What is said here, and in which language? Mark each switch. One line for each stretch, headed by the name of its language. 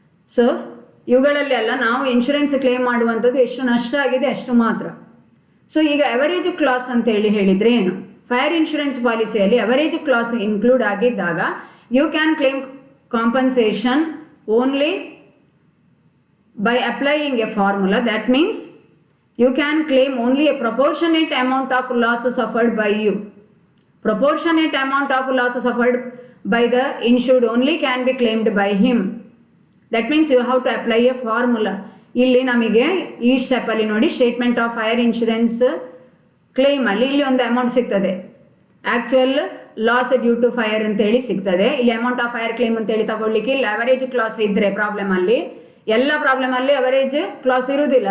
Kannada: So ಇವುಗಳಲ್ಲಿ ಎಲ್ಲ ನಾವು ಇನ್ಶೂರೆನ್ಸ್ ಕ್ಲೇಮ್ ಮಾಡುವಂಥದ್ದು ಎಷ್ಟು ನಷ್ಟ ಆಗಿದೆ ಅಷ್ಟು ಮಾತ್ರ.
English: so
Kannada: ಈಗ ಅವರೇಜ್ ಕ್ಲಾಸ್ ಅಂತ ಹೇಳಿದರೆ ಏನು, fire insurance ಪಾಲಿಸಿಯಲ್ಲಿ average class include ಆಗಿದ್ದಾಗ
English: You can claim compensation only by applying a formula. That means you can claim only a proportionate amount of loss suffered by you. Proportionate amount of loss suffered by the insured only can be claimed by him. That means you have to apply a formula.
Kannada: ಇಲ್ಲಿ ನಮಗೆ ಈ ಸ್ಟೆಪ್ಪಲ್ಲಿ ನೋಡಿ, statement of fire insurance ಕ್ಲೇಮಲ್ಲಿ ಇಲ್ಲಿ ಒಂದು amount ಸಿಗ್ತದೆ, actual loss due to fire ಅಂತೇಳಿ ಸಿಗ್ತದೆ. ಇಲ್ಲಿ ಅಮೌಂಟ್ ಆಫ್ ಫೈರ್ ಕ್ಲೇಮ್ ಅಂತೇಳಿ ತಗೊಳ್ಳಿಕ್ಕೆ ಇಲ್ಲಿ ಅವರೇಜ್ ಕ್ಲಾಸ್ ಇದ್ದರೆ ಪ್ರಾಬ್ಲಮಲ್ಲಿ, ಎಲ್ಲ ಪ್ರಾಬ್ಲಮಲ್ಲಿ ಅವರೇಜ್ ಕ್ಲಾಸ್ ಇರುವುದಿಲ್ಲ.